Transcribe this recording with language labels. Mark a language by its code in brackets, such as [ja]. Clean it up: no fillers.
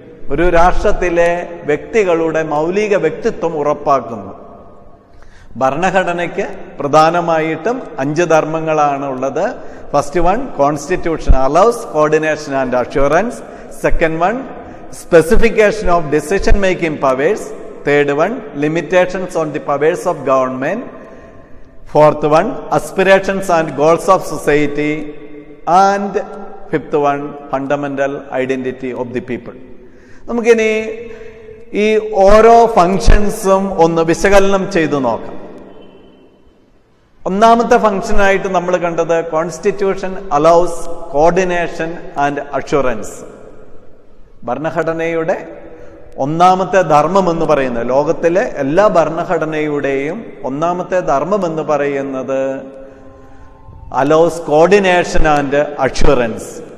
[ml] ഒരു രാഷ്ട്രത്തിലെ വ്യക്തികളുടെ മൗലിക വ്യക്തിത്വം ഉറപ്പാക്കുന്നു. ഭരണഘടനയ്ക്ക് പ്രധാനമായിട്ടും 5 ധർമ്മങ്ങളാണ് ഉള്ളത്. [en] First one, constitution allows coordination and assurance. Second one, specification of decision making powers. Third one, limitations on the powers of government. Fourth one, aspirations and goals of society. And fifth one, fundamental identity of the people. [ml] നമുക്കിനി ഈ ഓരോ ഫങ്ഷൻസും ഒന്ന് വിശകലനം ചെയ്തു നോക്കാം. ഒന്നാമത്തെ ഫങ്ഷനായിട്ട് നമ്മൾ കണ്ടത് [en] Constitution allows coordination and assurance. [ml] ഭരണഘടനയുടെ ഒന്നാമത്തെ ധർമ്മം എന്ന് പറയുന്നത്, ലോകത്തിലെ എല്ലാ ഭരണഘടനയുടെയും ഒന്നാമത്തെ ധർമ്മം എന്ന് പറയുന്നത് [en] Allows coordination and assurance.